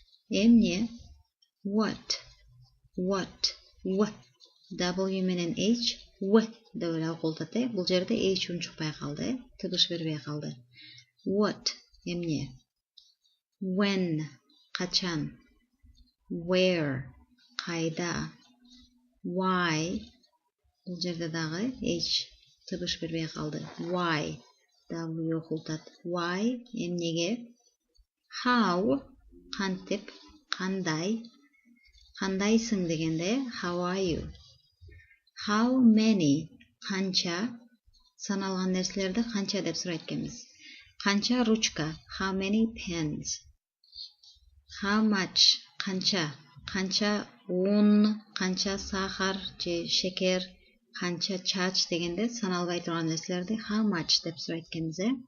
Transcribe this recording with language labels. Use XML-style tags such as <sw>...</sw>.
<ky>Эмне, what, w, W менен H, w деп эле окулат, бул жерде H унчукпай калды, тыбыш бербей калды. What, эмне. When, качан. Where, кайда. Why, бул жерде дагы H тыбыш бербей калды. Why, W окултат. Why, эмнеге. How, кантип, кандай. Кандайсың дегенде,</ky> <en>how are you? How many,</en> <ky>канча. Саналган нерселерди канча деп сурайт экенбиз. Канча ручка,</ky> <en>how many pens. How much,</en> <ky>канча. Канча un, канча сахар же шекер, канча чач дегенде саналбай турган нерселерди</ky> <en>how much</en> <ky>деп сурайт экенбиз.</ky>